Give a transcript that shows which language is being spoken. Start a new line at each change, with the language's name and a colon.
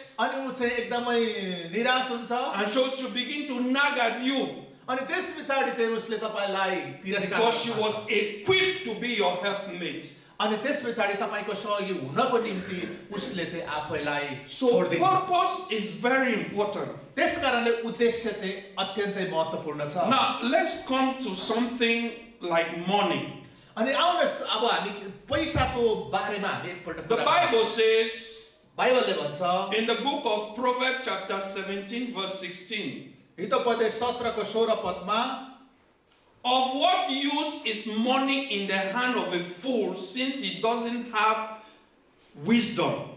Nepali: अनि उ चाहिँ एकदमै निराश हुन्छ.
English: And so she begin to nag at you.
Nepali: अनि त्यस पछाडि चाहिँ उसले तपाईलाई तिरस्कार
English: Because she
Nepali: गर्छ.
English: was equipped to be your helpmate.
Nepali: अनि त्यस पछाडि तपाईको सहयोगी हुनको निम्ति उसले चाहिँ आफैलाई
English: So
Nepali: छोड्दिन्छ.
English: purpose is very important.
Nepali: त्यसकारणले उद्देश्य चाहिँ अत्यन्तै महत्त्वपूर्ण छ.
English: Now let's come to something like money.
Nepali: अनि आउनुहोस् अब हामी पैसाको बारेमा हामी एकपल्ट
English: The
Nepali: कुरा
English: Bible says
Nepali: बाइबलले भन्छ
English: in the book of Proverbs chapter 17 verse 16,
Nepali: Hitopadesha 17 को 16 पदमा,
English: of what use is money in the hand of a fool since he doesn't have wisdom?